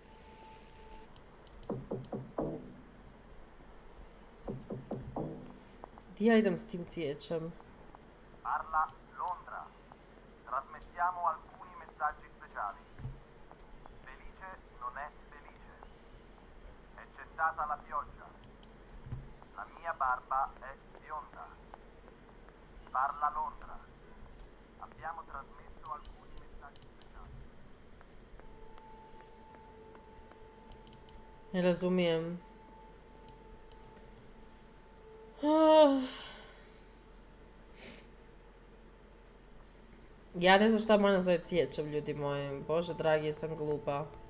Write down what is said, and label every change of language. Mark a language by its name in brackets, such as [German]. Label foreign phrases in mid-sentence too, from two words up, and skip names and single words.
[Croatian] Di ja idem s tim cvijećem? [Italian] Parla Londra. Trasmettiamo alcuni messaggi speciali. Felice non è felice. È cessata la pioggia. La mia barba è bionda. Parla Londra. Abbiamo trasmesso alcuni messaggi speciali. [Croatian] Ne razumijem. Ja ne znam šta moram zove cvijećem, ljudi moji. Bože dragi, sam glupa.